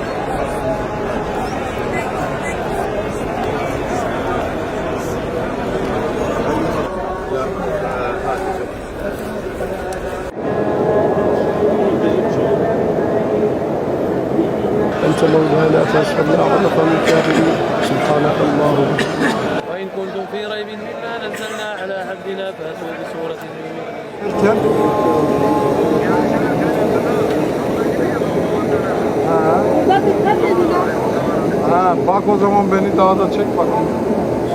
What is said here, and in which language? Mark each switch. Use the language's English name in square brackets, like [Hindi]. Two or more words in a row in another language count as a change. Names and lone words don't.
[Arabic] أنت مولانا فاصبرنا على قوم الكافرين. سبحانك اللهم. وإن كنتم في ريب مما نزلنا على عبدنا فأتوا بسورة من [Turkish] Bak o zaman beni daha da çek bakayım.